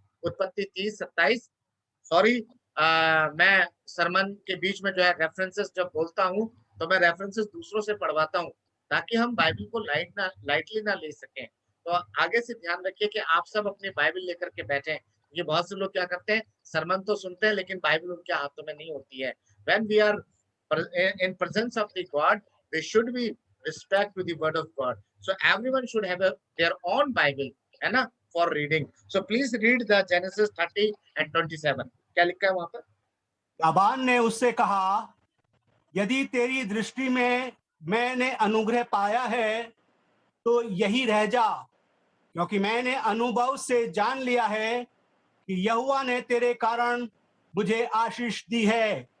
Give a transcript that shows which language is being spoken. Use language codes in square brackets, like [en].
[hi] उत्पत्ति 30-27। सॉरी, मैं सरमन के बीच में जो है रेफरेंसेस जब बोलता हूँ तो मैं रेफरेंसेस दूसरों से पढ़वाता हूँ ताकि हम बाइबल को लाइटली ना ले सकें। तो आगे से ध्यान रखिए कि आप सब अपनी बाइबल लेकर के बैठें। ये बहुत से लोग क्या करते हैं, सरमन तो सुनते हैं लेकिन बाइबल उनके हाथों में नहीं होती है। [en] When we are in presence of the God, we should be respect to the word of God. So everyone should have their own Bible, [hi] है ना, [en] for reading. So please read the Genesis 30 and 27. [hi] क्या लिखा है वहां पर? लाबान ने उससे कहा, यदि तेरी दृष्टि में मैंने अनुग्रह पाया है तो यही रह जा, क्योंकि मैंने अनुभव से जान लिया है कि यहोवा ने तेरे कारण मुझे आशीष दी है।